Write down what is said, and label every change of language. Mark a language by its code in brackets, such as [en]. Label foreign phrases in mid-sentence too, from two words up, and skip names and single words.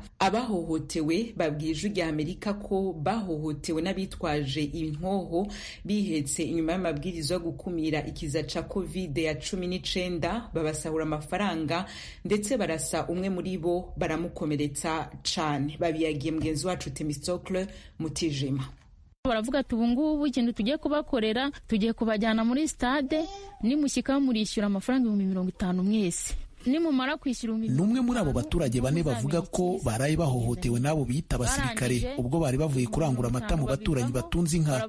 [rn] Abahohotewe babwije rya Amerika ko bahohotewe n'abitwaje inkoho bihetse inyuma y'amabwiriza yo gukumira ikiza ca COVID-19, babasahura amafaranga ndetse barasa umwe muri bo baramukomeretsa cane. Babiyagiye mugenzi wacu Temistocle Mutijima. Baravuga ati ubungubu ikintu tugiye kubakorera, tugiye kubajyana muri stade, nimushyika murishyura amafaranga 50,000 mwese. Nimumara kwishyura numwe muri abo baturage bane bavuga ko baraye bahohotewe nabo bita abasirikare ubwo bari bavuye kurangura amata mu baturanyi batunze inka.